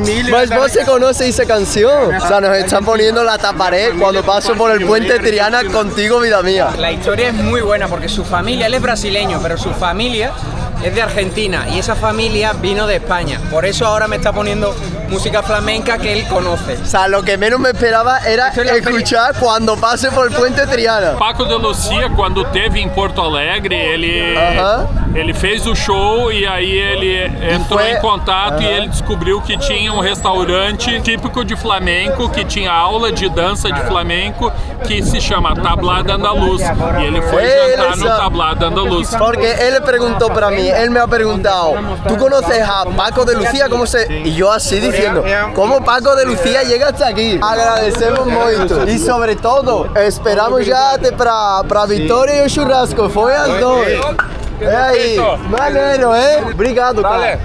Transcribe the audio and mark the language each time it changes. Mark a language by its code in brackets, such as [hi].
[es] Mas vos se conoce esa canción. O sea, nos están poniendo la tapared cuando paso por el puente Triana contigo, vida mía. La historia es muy buena porque su familia, él es brasileño, pero su familia es de Argentina y esa familia vino de España. Por eso ahora me está poniendo música flamenca que él conoce. O sea, lo que menos me esperaba era Esto es la escuchar cuando pase por el puente Triana. [pt] Paco de Lucia, quando teve em Porto Alegre, Aham. ele fez o show e aí ele entrou foi- em contato e Aham. ele descobriu que tinha um restaurante típico de flamenco, que tinha aula de dança de flamenco, que se chama Tablada Andaluz. E ele foi jantar no Tablada Andaluz. [es] Porque él le preguntó para mí, él me ha preguntado, ¿tú conoces a Paco de Lucía? ¿Cómo se...? Y yo así diciendo, ¿cómo Paco de Lucía llega hasta aquí? Agradecemos mucho. Y sobre todo, esperamos ya para Vitória y el churrasco. Fue al dos. [pt] Aí, maneiro, Obrigado, cara.